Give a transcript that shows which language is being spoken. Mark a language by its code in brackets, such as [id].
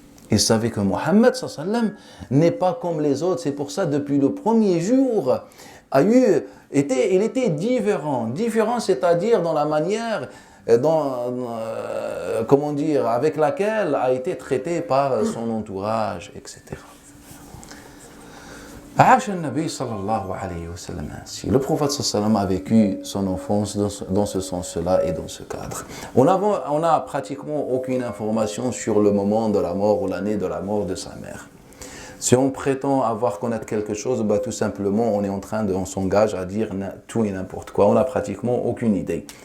[fr] Ils savaient que Mohammed n'est pas comme les autres. C'est pour ça, depuis le premier jour, il était différent. Différent, c'est-à-dire dans la manière, avec laquelle a été traité par son entourage, etc. [ar] عاش النبي صلى الله عليه وسلم ainsi. [fr] Le prophète sallam a vécu son enfance dans ce sens-là et dans ce cadre. On a pratiquement aucune information sur le moment de la mort ou l'année de la mort de sa mère. Si on prétend connaître quelque chose, bah, tout simplement on s'engage à dire tout et n'importe quoi. On n'a pratiquement aucune idée.